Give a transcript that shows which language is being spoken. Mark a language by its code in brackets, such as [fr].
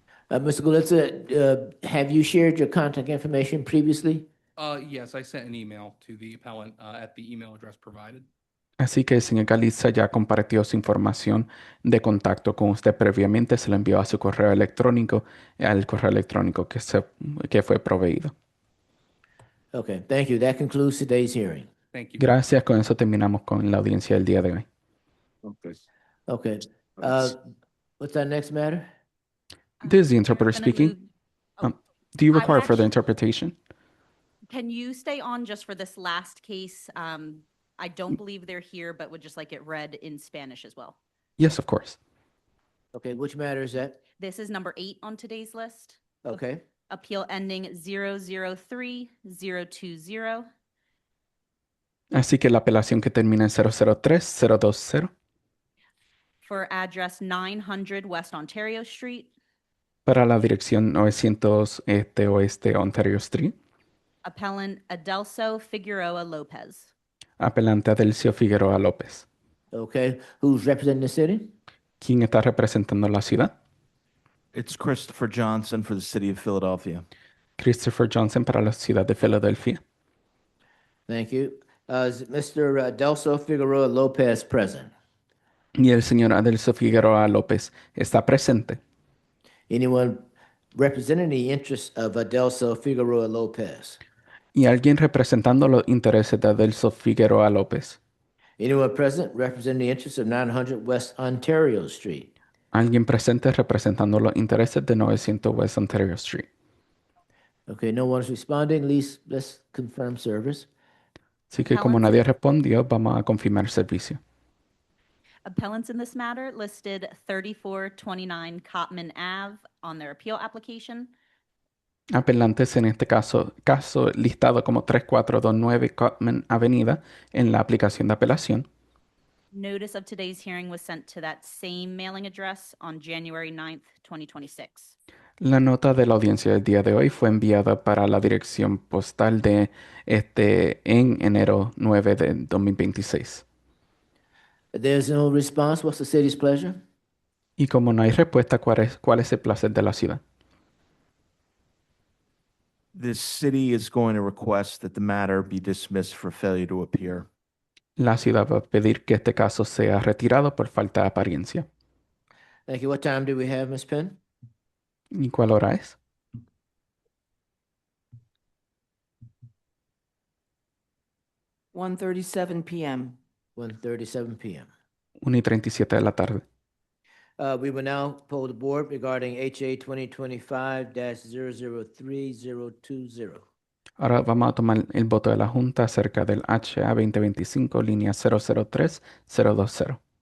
[en] Mr. Galitza, have you shared your contact information previously? Yes, I sent an email to the appellant at the email address provided. [es] Así que el señor Galiza ya compartió su información de contacto con usted previamente, se lo envió a su correo electrónico, al correo electrónico que fue proveído. [en] Okay, thank you. That concludes today's hearing. Thank you. [es] Gracias, con eso terminamos con la audiencia del día de hoy. [en] Okay, what's our next matter? This is the interpreter Gonna speaking. move- Do you I would require further actu- interpretation? Can you stay on just for this last case? I don't believe they're here, but would just like it read in Spanish as well. Yes, of course. Okay, which matter is that? This is number 8 on today's list. Okay, Appeal ending 003020. [es] Así que la apelación que termina en 003020 [en] For address 900 West Ontario Street. [es] para la dirección 900 Oeste Ontario Street. [en] Appellant Adelso Figueroa Lopez. [es] Apelante Adelcio Figueroa López. [en] okay. Who's representing the city? [es] ¿Quién está representando la ciudad? [en] It's Christopher Johnson for the city of Philadelphia. [es] Christopher Johnson para la ciudad de Filadelfia. [en] Thank you. Is Mr. Delso Figueroa Lopez present? [es] Y el señor Adelso Figueroa López está presente. [en] Anyone representing the interests of Adelso Figueroa Lopez? [es] Y alguien representando los intereses de Adelso Figueroa López. [en] Anyone present representing the interests of 900 West Ontario Street? [es] Alguien presente representando los intereses de 900 West Ontario Street. [en] Okay, no one's responding. Let's confirm service. [es] Así que como nadie respondió, vamos a confirmar el servicio. [en] Appellants in this matter listed 3429 Cotman Ave on their appeal application. [es] Apelantes en este caso listado como 3429 Cotman Avenida en la aplicación de apelación. [en] Notice of today's hearing was sent to that same mailing address on January 9th, 2026. [es] La nota de la audiencia del día de hoy fue enviada para la dirección postal de en enero 9 de 2026. [en] There's no response. What's the city's pleasure? [es] Y como no hay respuesta, ¿cuál es el placer de la ciudad? [en] The city is going to request that the matter be dismissed for failure to appear. [es] La ciudad va a pedir que este caso sea retirado por falta de apariencia. [en] Thank you. What time do we have, Ms. Penn? [es] ¿Y cuál hora es? [en] 1:37 p.m. 1:37 p.m. [es] 1:37 de la tarde. [en] We will now poll the board regarding HA 2025-003020. [es] Ahora vamos a tomar el voto de la Junta acerca del HA 2025, línea 003020.